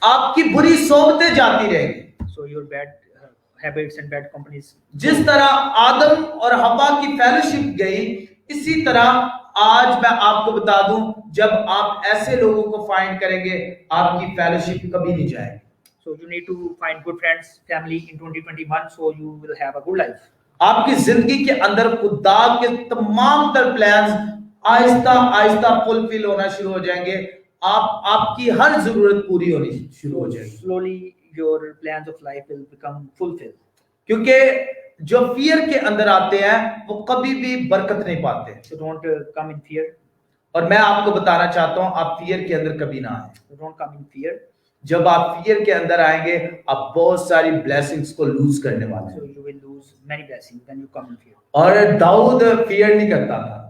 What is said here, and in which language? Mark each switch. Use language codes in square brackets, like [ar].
[hi] आपकी बुरी सोबतें जाती रहेंगी। [en] So your bad habits and bad companies. [hi] जिस तरह आदम और हवा की फेलोशिप गई, इसी तरह आज मैं आपको बता दूं जब आप ऐसे लोगों को फाइंड करेंगे आपकी फेलोशिप कभी नहीं जाएगी। [en] So you need to find good friends, family in 2021, so you will have a good life. [hi] आपकी जिंदगी के अंदर खुदा के तमाम तर प्लान्स आहिस्ता आहिस्ता फुलफिल होना शुरू हो जाएंगे। आपकी हर जरूरत पूरी होनी शुरू हो जाएगी। [en] Slowly your plans of life will become fulfilled. [hi] क्योंकि जो फियर के अंदर आते हैं वो कभी भी बरकत नहीं पाते। [en] So don't come in fear. [hi] और मैं आपको बताना चाहता हूं आप फियर के अंदर कभी ना आए। [en] So don't come in fear. [hi] जब आप फियर के अंदर आएंगे आप बहुत सारी ब्लेसिंग्स को लूज करने वाले हैं। [en] So you will lose many blessings when you come in fear. [hi] और दाऊद फियर नहीं करता था।